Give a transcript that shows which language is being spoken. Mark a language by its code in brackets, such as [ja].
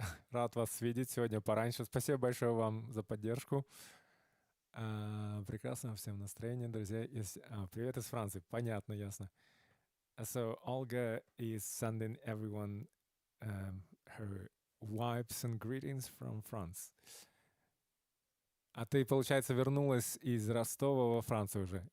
[ru] Рад вас видеть сегодня пораньше. Спасибо большое вам за поддержку. Прекрасного всем настроения, друзья. Привет из Франции. Понятно, ясно. [en] So Olga is sending everyone her vibes and greetings from France. [ru] А ты, получается, вернулась из Ростова во Францию уже?